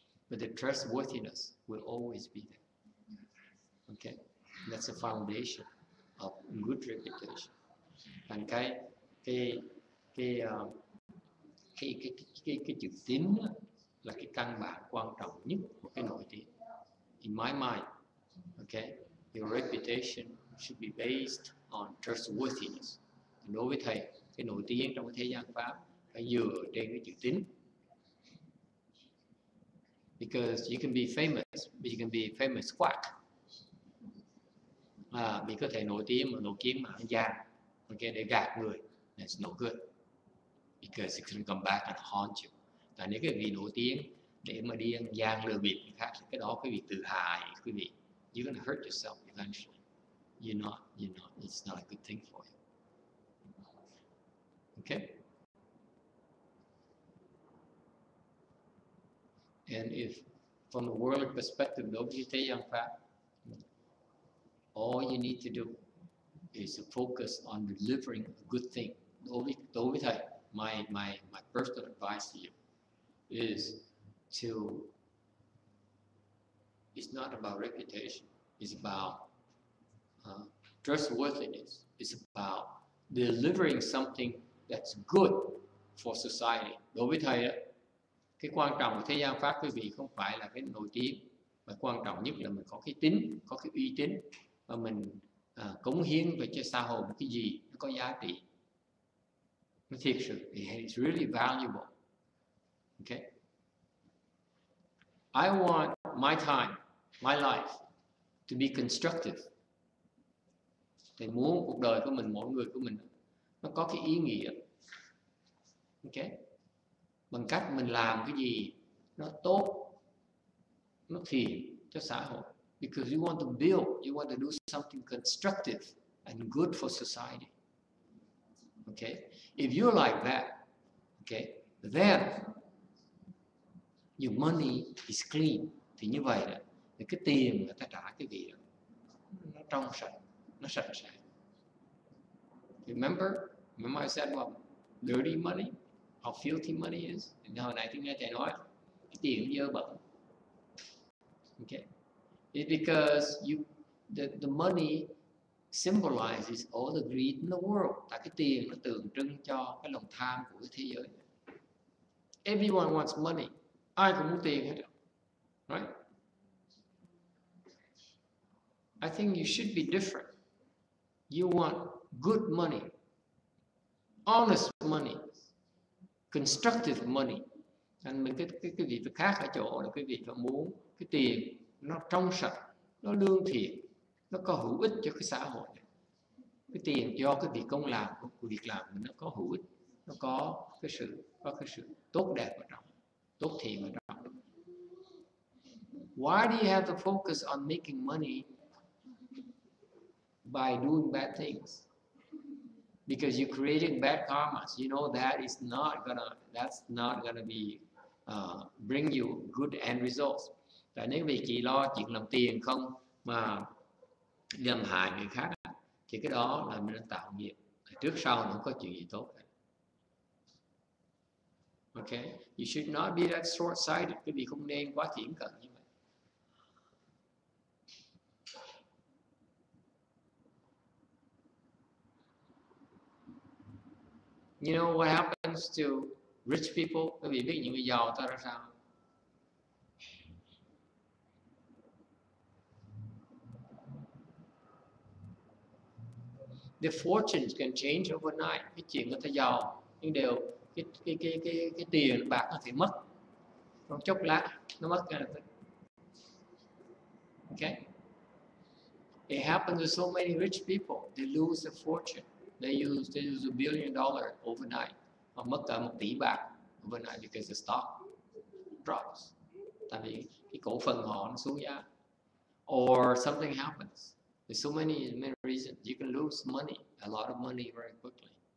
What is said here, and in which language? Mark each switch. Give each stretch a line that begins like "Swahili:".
English: But the trustworthiness will always be there. Okay, that's the foundation of good reputation.
Vietnamese: And cái chữ tín là cái căn bản quan trọng nhất của cái nổi tiếng.
English: In my mind, okay, your reputation should be based on trustworthiness.
Vietnamese: Đối với thầy, cái nổi tiếng trong cái thế gian pháp phải dựa trên cái chữ tín.
English: Because you can be famous, but you can be famous quack.
Vietnamese: Vì có thể nổi tiếng mà ăn gian, okay, để gạt người,
English: that's no good. Because it can come back and haunt you.
Vietnamese: Tại nếu cái vị nổi tiếng để mà đi ăn gian lừa bịp người khác, cái đó quý vị tự hại, quý vị,
English: you're gonna hurt yourself eventually. You're not, it's not a good thing for you. Okay? And if, from a worldly perspective,
Vietnamese: đối với thế gian pháp,
English: all you need to do is to focus on delivering a good thing.
Vietnamese: Đối với thầy,
English: my personal advice to you is to, it's not about reputation, it's about trustworthiness, it's about delivering something that's good for society.
Vietnamese: Đối với thầy, cái quan trọng của thế gian pháp quý vị không phải là cái nổi tiếng, mà quan trọng nhất là mình có cái tín, có cái uy tín, và mình cống hiến về cho xã hội một cái gì nó có giá trị, nó thiệt sự,
English: it's really valuable. Okay, I want my time, my life to be constructive.
Vietnamese: Thầy muốn cuộc đời của mình, mỗi người của mình, nó có cái ý nghĩa. Okay, bằng cách mình làm cái gì nó tốt, nó thiện cho xã hội.
English: Because you want to build, you want to do something constructive and good for society. Okay, if you're like that, okay, then your money is clean.
Vietnamese: Thì như vậy đó, thì cái tiền người ta trả cái vị đó, nó trong sạch, nó sạch sẽ.
English: Remember I said what dirty money, how filthy money is?
Vietnamese: Hồi nãy tôi nghe thầy nói cái tiền dơ bẩn.
English: Okay, it's because the money symbolizes all the greed in the world.
Vietnamese: Tại cái tiền nó tượng trưng cho cái lòng tham của cái thế giới.
English: Everyone wants money.
Vietnamese: Ai cũng muốn tiền hết.
English: right? I think you should be different. You want good money, honest money, constructive money.
Vietnamese: Anh mình cái vị khác ở chỗ là cái vị phải muốn cái tiền nó trong sạch, nó lương thiện, nó có hữu ích cho cái xã hội. Cái tiền do cái việc công làm của việc làm mình nó có hữu ích, nó có cái sự tốt đẹp ở trong, tốt thiện ở trong.
English: Why do you have to focus on making money by doing bad things? Because you're creating bad karmas. You know that's not gonna be bring you good end results.
Vietnamese: Tại nếu vì chỉ lo chuyện làm tiền không mà làm hại người khác thì cái đó là mình tạo nghiệp. Trước sau nó không có chuyện gì tốt.
English: Okay, you should not be that short-sighted.
Vietnamese: Cái vị không nên quá thiển cận như vậy.
English: You know what happens to rich people?
Vietnamese: Các vị biết những người giàu ta ra sao?
English: The fortunes can change overnight.
Vietnamese: Cái chuyện người ta giàu nhưng đều cái tiền bạc nó phải mất trong chốc lát, nó mất ngay lập tức.
English: Okay, it happens to so many rich people. They lose their fortune. They use $1 billion overnight.
Vietnamese: Họ mất cả 1 tỷ bạc
English: overnight because the stock drops.
Vietnamese: Tại vì cái cổ phần họ nó xuống giá.
English: Or something happens. There's so many reasons. You can lose money, a lot of money very quickly.